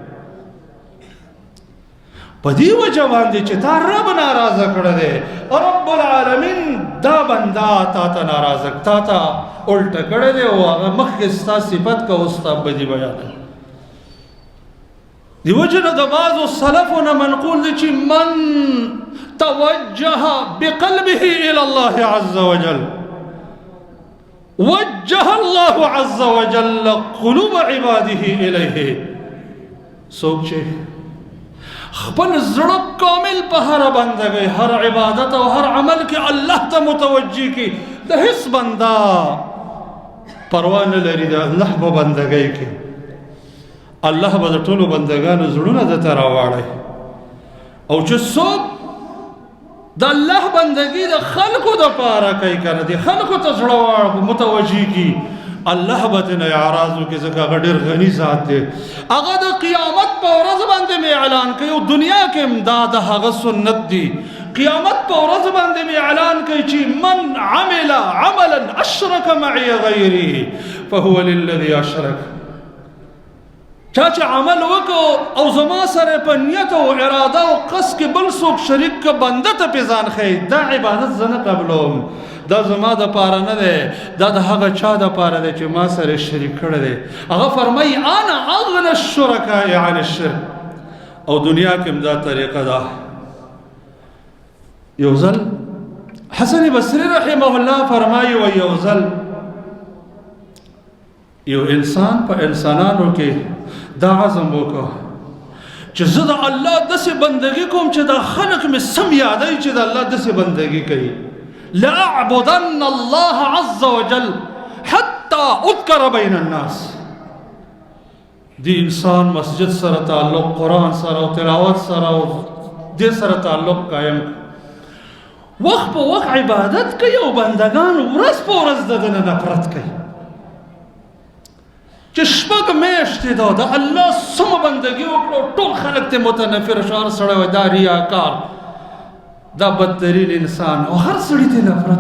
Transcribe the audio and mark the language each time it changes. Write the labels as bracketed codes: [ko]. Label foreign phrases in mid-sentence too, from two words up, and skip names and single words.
[ps] په دې وجه باندې چې تا رب ناراضه کړی دی، [ar] رب العالمین [ps] دا بنده تا ته ناراضه تا ته الټه کړی دی او هغه مخکې ستا صفت که او ستا بدي بیانوي. دې وجه نه د بعضو سلفو نه منقول دی چې [ar] من توجه بقلبه الى الله عز وجل وجه الله عز وجل قلوب عباده الیه. [ps] څوک چې خپل زړه کامل په هر بندګۍ، هر عبادت او هر عمل کې الله ته متوجه کی، د هیڅ بنده پروا نه لري د الله په بندګۍ کې، الله به د ټولو بندګانو زړونه درته راواړي. او چې څوک د الله بندګي د خلکو دپاره کوي که نه، د خلکو ته زړه متوجه کی، الله به ترنه اعراض وکړي، ځکه هغه ډېر غني ذات دی. هغه د قیامت په ورځ باندې مې اعلان کوي او دنیا کې هم دا د هغه سنت دی. قیامت په ورځ باندې مې اعلان کوي چې [ar] من عمل عملا اشرک معي غیري فهو للذي اشرک. [ps] چا چې عمل وکړو او زما سره په نیت او اراده او قصد کې بل څوک شریک که بنده ته پې ځان ښیي، دا عبادت زه نه قبلوم، دا زما دپاره نه دی، دا د هغه چا دپاره دی چې ما سره شریک کړی دی. هغه فرمایي [ar] انا اغنى الشرکاء عن الشرک. [ps] او دنیا کې هم دا طریقه ده. یو ځل حسن بصري [ar] رحمه الله [ps] فرمایي و یو ځل یو انسان په انسانانو کې دا عزم وکړه چې زه د الله داسې بندګي کوم چې دا خلق مې سم یادوي چې د الله داسې بندګي کوي. [ar] لأعبدن الله عز وجل حتى اذكر بين الناس. [ps] دی انسان مسجد سره تعلق، قرآن سره او تلاوت سره او دې سره تعلق قائم، وخت په وخت عبادت کوي او بندگان ورځ په ورځ د ده نه نفرت کوي. چې شپږ میاشتې ده د الله سمه بندګي وکړو، ټول خلک ته متنفر شو، هر سړی وایي دا ریاکار، دا بدترین انسان، او هر سړي ته نفرت.